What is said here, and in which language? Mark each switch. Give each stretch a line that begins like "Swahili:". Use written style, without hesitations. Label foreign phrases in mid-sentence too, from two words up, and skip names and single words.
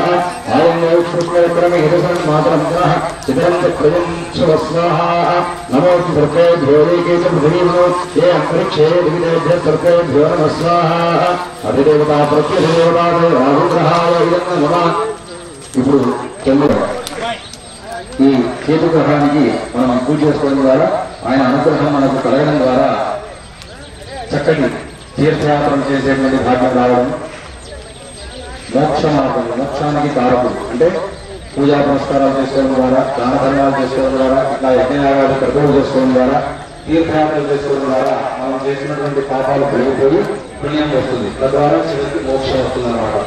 Sanskrit: नमो सर्पेभ्यो ये अंतरिक्षे दिविदेभ्यः सर्पेभ्यो नमः स्वाहा अधिदेवता प्रत्यधिदेवता राहुग्रहाय नमः.
Telugu: ఇప్పుడు ఈ కేతు గ్రహానికి మనం పూజ చేసుకోవడం ద్వారా ఆయన అనుగ్రహం మనకు కలగడం ద్వారా చక్కటి తీర్థయాత్రలు చేసేటువంటి భాగ్యం రావడం, మోక్ష మార్గం, మోక్షానికి కారకుడు అంటే పూజా పురస్కారాలు చేసుకోవడం ద్వారా, దాన ధర్మాలు చేసుకోవడం ద్వారా, ఇట్లా యజ్ఞయాగాలు క్రతువులు చేసుకోవడం ద్వారా తీర్థయాత్రలు చేసుకోవడం ద్వారా మనం చేసినటువంటి పాపాలు పెరిగిపోయి పుణ్యం వస్తుంది, తద్వారా చివరికి మోక్షం వస్తుంది అన్నమాట.